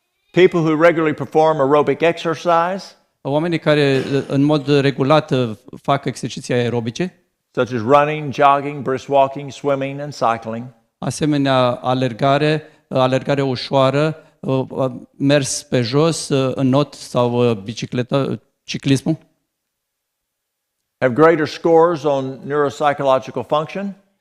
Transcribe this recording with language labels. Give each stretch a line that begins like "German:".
English: People who regularly perform aerobic exercise,
Romanian: Oamenii care în mod regulat fac exerciții aerobice,
English: such as running, jogging, brisk walking, swimming, and cycling,
Romanian: asemenea alergare ușoară, mers pe jos, înot sau bicicletă, ciclismul,
English: have greater scores on neuropsychological function,